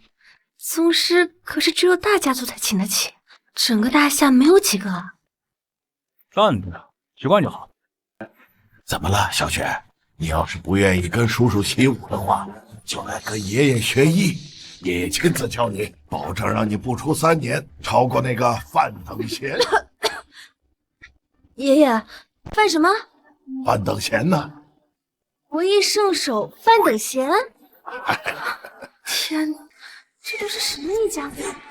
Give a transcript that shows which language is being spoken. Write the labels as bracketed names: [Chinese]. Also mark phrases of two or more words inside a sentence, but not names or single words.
[Chinese] 宗师可是只有大家族才请得起，整个大夏没有几个啊。算的，习惯就好。怎么了，小雪？你要是不愿意跟叔叔习武的话，就来跟爷爷学艺，爷爺親自教你，保證讓你不出3年超過那個范等閒。爺爺，范什麼？范等閒呢？國藝聖手范等閒？天哪，這都是什麼一家子？